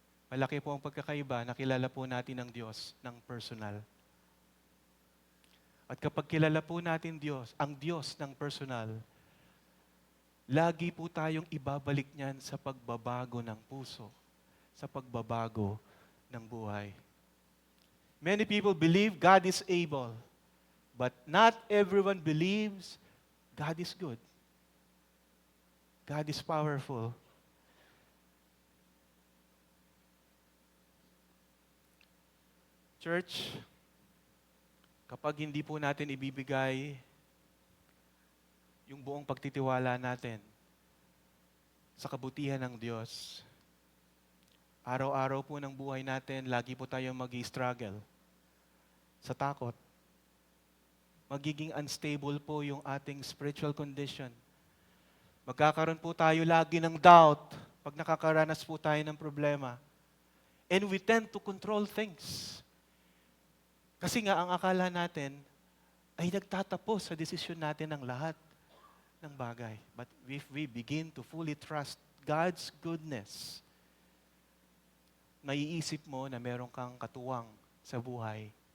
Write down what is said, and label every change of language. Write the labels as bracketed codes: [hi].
[tl] Malaki po ang pagkakaiba na kilala po natin ang Diyos ng personal. At kapag kilala po natin ang Diyos ng personal, lagi po tayong ibabalik niyan sa pagbabago ng puso, sa pagbabago ng buhay. [en] Many people believe God is able, but not everyone believes God is good. God is powerful. [tl] Church, kapag hindi po natin ibibigay yung buong pagtitiwala natin sa kabutihan ng Diyos, araw-araw po ng buhay natin, lagi po tayong mag-i-struggle sa takot. Magiging unstable po yung ating [en] spiritual condition. [tl] Magkakaroon po tayo lagi ng doubt pag nakakaranas po tayo ng problema. [en] And we tend to control things. [tl] Kasi nga, ang akala natin ay nagtatapos sa desisyon natin ng lahat ng bagay. [en] But if we begin to fully trust God's goodness, [tl] naiisip mo na meron kang katuwang sa buhay.